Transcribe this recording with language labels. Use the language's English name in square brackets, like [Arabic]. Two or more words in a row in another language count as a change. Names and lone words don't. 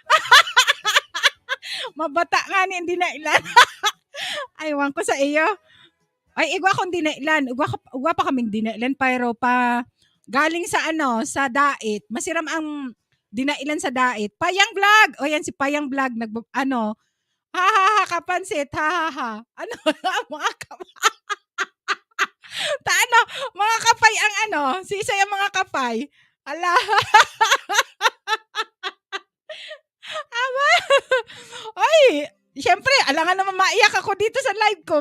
[Bikol] Mabata nga ni dinailan. Aywan ko sa iyo. Ay, igwa akong dinailan. Igwa pa kaming dinailan pero pa galing sa sa dait. Masiram ang dinailan sa dait. [Filipino] Payang vlog. O yan si Payang vlog ha ha ha kapansit. Ha ha ha. [Bikol] Mga mga kapay ang sisay ang mga kapay. Ala. [Filipino] Ay, siyempre, alangan naman maiyak ako dito sa live ko.